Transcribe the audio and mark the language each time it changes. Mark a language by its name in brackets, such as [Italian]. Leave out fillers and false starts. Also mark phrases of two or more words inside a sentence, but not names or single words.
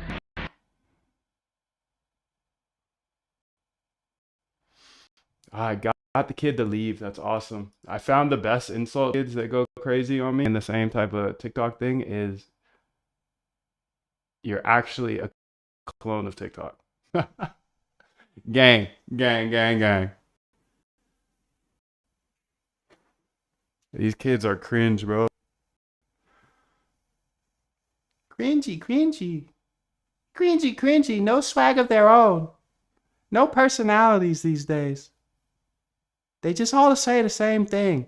[English] I got the kid to leave. That's awesome. I found the best insult kids that go crazy on me and the same type of TikTok thing is you're actually a clone of TikTok. Gang, gang, gang, gang. These kids are cringe, bro. Cringy, cringy. Cringy, cringy. No swag of their own. No personalities these days. They just all say the same thing.